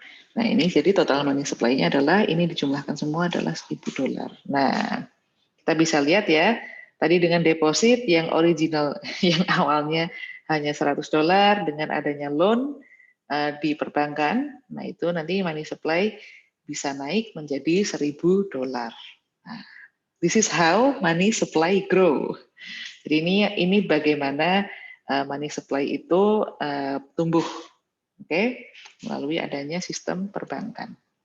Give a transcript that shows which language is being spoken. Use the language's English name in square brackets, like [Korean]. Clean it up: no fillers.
[Indonesian] Nah, ini jadi total money supply-nya adalah, ini dijumlahkan semua adalah $1.000. Nah, kita bisa lihat ya, tadi dengan deposit yang original, yang awalnya hanya $100, dengan adanya loan di perbankan, nah itu nanti money supply bisa naik menjadi $1.000. [English] Nah, this is how money supply grow. [Indonesian] Jadi ini bagaimana money supply itu tumbuh, oke, melalui adanya sistem perbankan.